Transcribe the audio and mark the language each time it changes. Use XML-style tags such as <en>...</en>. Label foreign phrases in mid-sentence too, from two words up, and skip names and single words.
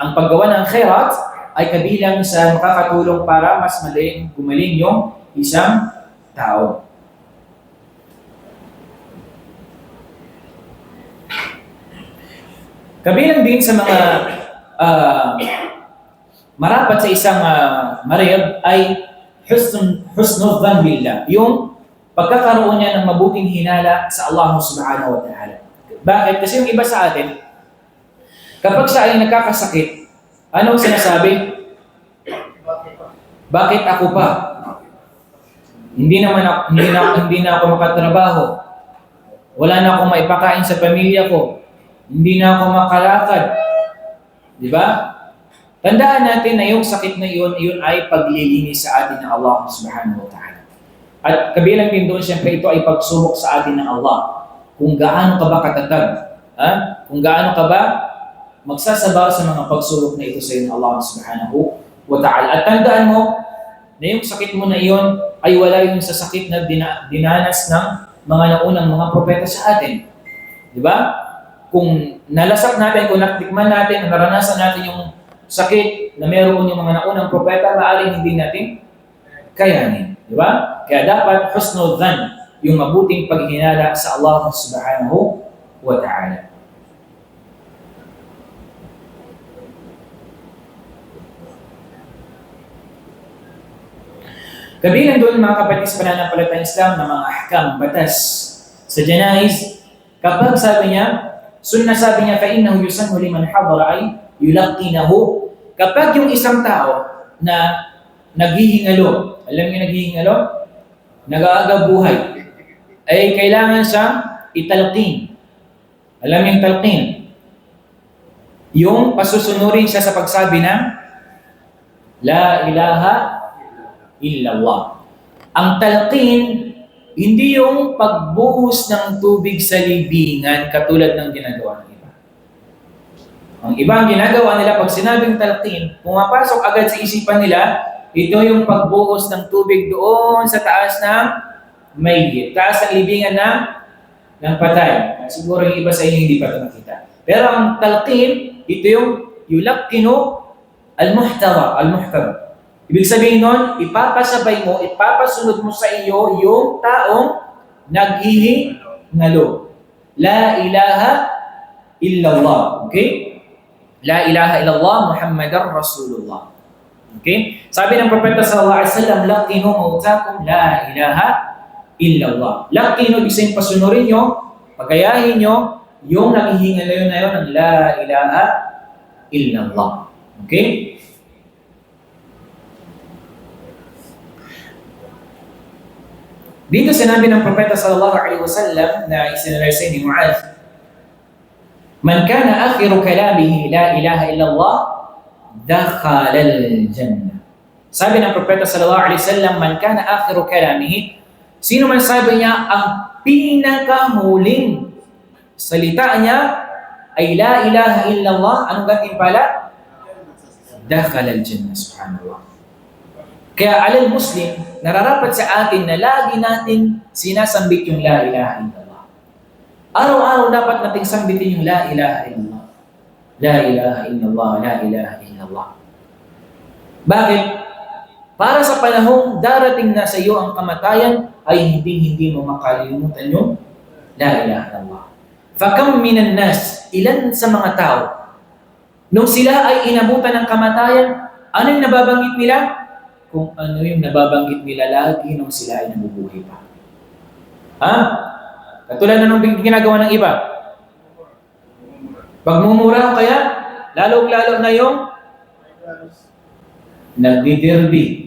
<tl>Ang paggawa ng khairat ay kabilang sa makakatulong para mas madaling gumaling yung isang tao. Kabilang din sa mga marapat sa isang marid ay</tl> <ar>حسن الظن بالله,</ar> <tl>yung pagkakaroon niya ng mabuting hinala sa Allah</tl> <ar>سبحانه وتعالى.</ar> <tl>Bakit? Kasi yung iba sa atin, kapag siya ay nagkakasakit, anong sinasabi? Bakit ako pa? Hindi na ako makatrabaho. Wala na akong maipakain sa pamilya ko. Hindi na ako makalakad. Di ba? Tandaan natin na yung sakit na iyon ay paglilinis sa atin ng Allah</tl> <ar>سبحانه وتعالى.</ar> <tl>At kabilang din doon, siyempre ito ay pagsubok sa atin ng Allah. Kung gaano ka ba katatag, kung gaano ka ba magsasabar sa mga pagsubok na ito sa iyo ng Allah</tl> <ar>سبحانه وتعالى.</ar> <tl>At tandaan mo na yung sakit mo na iyon ay wala yung sa sakit na dinanas ng mga naunang mga propeta sa atin. Di ba? Kung nalasak natin, kung natikman natin, naranasan natin yung sakit na meron yung mga naunang propeta, maaaring hindi natin kayanin. Di ba? Kaya dapat</tl> <ar>حسن الظن,</ar> <tl>yung mabuting paghinala sa Allah</tl> <ar>سبحانه وتعالى.</ar> <tl>Kabilang doon mga kapatid sa pananampalatayang Islam na mga ahkam, batas sa janaiz, kapag sabi niya, sunnah sabi niya,</tl> <ar>فَإِنَّهُ يُسَنُّ لِمَنْ حَضَرَ أَيْ يُلَقِّنَهُ.</ar> <tl>Kapag yung isang tao na naghihingalo, alam niyo naghihingalo? Nag-aaga buhay, ay kailangan siyang italqin. Alam niyo yung talqin? Yung pasusunurin siya sa pagsabi ng</tl> <ar>لا إله إلا الله.</ar> <tl>Ang talqin, hindi yung pagbuhos ng tubig sa libingan katulad ng ginagawa ng iba. Ang iba ang ginagawa nila pag sinabing talqin, pumapasok agad sa isipan nila, ito yung pagbuhos ng tubig doon sa taas ng mayyit, taas ng libingan ng patay. Siguro yung iba sa inyo hindi pa ito nakita. Pero ang talqin, ito yung</tl> <ar>يلقن المحتضر.</ar> <tl>Ibig sabihin nun, ipapasabay mo, ipapasunod mo sa iyo yung taong naghihingalo.</tl> <ar>لا إله إلا الله. Okay? لا إله إلا الله محمد رسول الله.</ar> <tl>Okay? Sabi ng Propeta</tl> <ar>صلى الله عليه وسلم لقنوا موتاكم لا إله إلا الله. Laqinu,</ar> <tl>ibig pasunurin nyo, pagayahin nyo yung naghihingalo na yun ng</tl> <ar>لا إله إلا الله.</ar> <tl>Okay? Dito sinabi ng Propeta</tl> <ar>صلى الله عليه وسلم</ar> <tl>na isinalaysay ni Mu'adh,</tl> <ar>من كان آخر كلامه لا إله إلا الله دخل الجنة.</ar> <tl>Sabi ng Propeta</tl> <ar>صلى الله عليه وسلم من كان آخر كلامه,</ar> <tl>sino man sabi niya ang pinakahuling salita niya ay</tl> <ar>لا إله إلا الله,</ar> <tl>anong gantimpala?</tl> <ar>دخل الجنة سبحان الله.</ar> <tl>Kaya</tl> <ar>على المسلم,</ar> <tl>nararapat sa atin na lagi natin sinasambit yung</tl> <ar>لا إله إلا الله.</ar> <tl>Araw-araw dapat nating sambitin yung</tl> <ar>لا إله إلا الله. لا إله إلا الله لا إله إلا الله.</ar> <tl>Bakit? Para sa panahong darating na sa iyo ang kamatayan, ay hindi mo makalimutan yung</tl> <ar>لا إله إلا الله. فكم من الناس,</ar> <tl>ilan sa mga tao, nung sila ay inabutan ng kamatayan, ano yung nababanggit nila? Kung ano yung nababanggit nila lagi nung sila ay nabubuhay pa. Ha? Katulad na nung ginagawa ng iba. Pagmumura kaya, lalong-lalo na yung nagdidirbi.</tl>